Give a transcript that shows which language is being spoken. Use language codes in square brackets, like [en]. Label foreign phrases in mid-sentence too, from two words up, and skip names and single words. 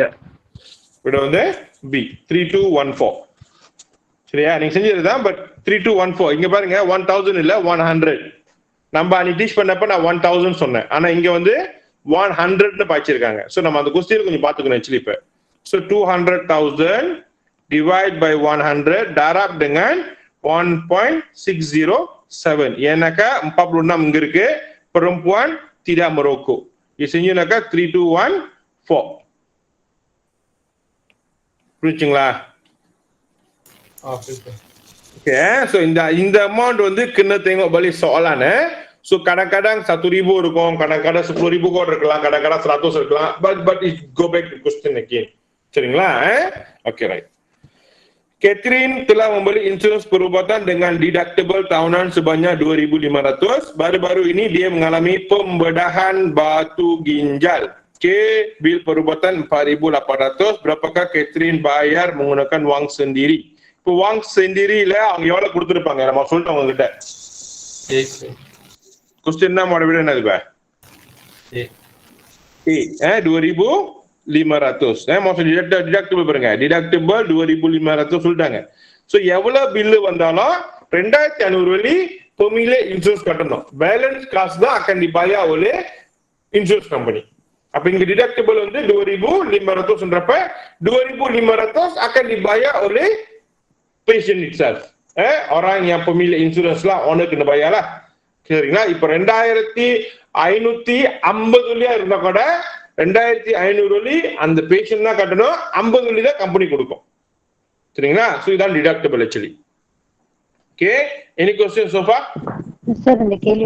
[ta] வந்து பி 3214. சரியா? நீங்க செஞ்சதுதான். பட் 3214 இங்க பாருங்க 1000 இல்ல 100. நம்ம அன்னைக்கு டீச் பண்ணப்ப நான் 1000 சொன்னேன். ஆனா இங்க வந்து 100ன்னு பாய்ச்சிருக்காங்க. சோ நம்ம அந்த கொஸ்டின் கொஞ்சம் பாத்துக்கணும் ஆக்சுவலி இப்ப. [en] சோ 200,000 divide by 100 [ms] darab dengan [en] 1.607. [ta] ஏன்னாக்கா 46 இங்க இருக்கு. [ms] perempuan tidak merokok. [ta] இது செஞ்சீங்கன்னாக்கா 3214. புரிஞ்சுங்களா? [en] Okay, so [ta] இந்த amount வந்து [ms] kena tengok balik soalan. So kadang-kadang 1,000 இருக்கும், kadang-kadang 10,000 [ta] கூட இருக்கலாம், [ms] kadang-kadang 100 இருக்கலாம். [en] But it go back to question again. [ta] சரிங்களா? [en] Okay, right. [ms] Catherine telah membeli insurans perubatan dengan deductible tahunan sebanyak 2,500. Baru-baru ini dia mengalami pembedahan batu ginjal. Okay, bil perubatan 4,800. Berapakah Catherine bayar menggunakan wang sendiri? [ta] இப்போ வாங் செந்திரியில அவங்க எவ்வளவு கொடுத்துருப்பாங்க நம்ம சொல்லிட்டோம் உங்ககிட்ட. கொஸ்டின் தான் விட என்னது பா? 2,500. [en] most deductible [ta] பாருங்க, டிடக்டிபிள் 2,500 சொல்லிட்டாங்க. சோ எவ்வளவு பில்லு வந்தாலும் 2,500 வழி pemilik insurance கட்டணும். பேலன்ஸ் காசு தான் [ms] akan dibayar oleh [en] insurance company. [ta] அப்ப இங்க டிடக்டிபிள் வந்து 2,500ன்றப்ப 2,500 [ms] akan dibayar oleh [en] patient itself. [ms] Orang yang pemilik insurans lah, owner kena bayar lah. [ta] சரிங்களா? இப்ப 2,550 இருந்தா கூட 2,500 அந்த பேஷண்ட் தான் கட்டணும், 50 தான் கம்பெனி கொடுக்கும். சரிங்களா? சோ இதான் டிடக்டபிள் ஆக்சுவலி. ஓகே, [en] any question so far? [ta] சார் இந்த கேள்வியை